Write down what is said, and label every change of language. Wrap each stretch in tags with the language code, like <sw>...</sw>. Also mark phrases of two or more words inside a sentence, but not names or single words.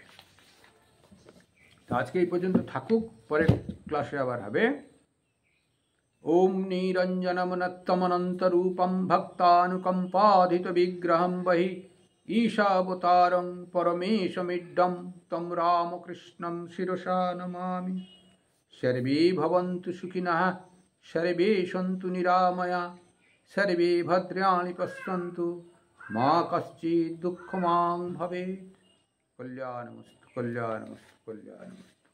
<bn>তো আজকে এই পর্যন্ত থাকুক, পরের ক্লাসে আবার হবে।</bn> <sa>ওম নিরঞ্জনমনত্তমনন্তরূপম ভক্তানুকম্পাধিত বিগ্রহম বহি ঈশাবতারং পরমেশমিড্ডম তম রামকৃষ্ণম শিরসা নমামি। সর্বে ভবন্তু সুখিনঃ, সর্বে সন্তু নিরাময়া, সর্বে ভদ্রাণি পশ্যন্তু, মা কশ্চিৎ দুঃখমাং ভবেৎ। কল্যাণমস্তু কল্যাণমস্তু কল্যাণমস্তু।</sa>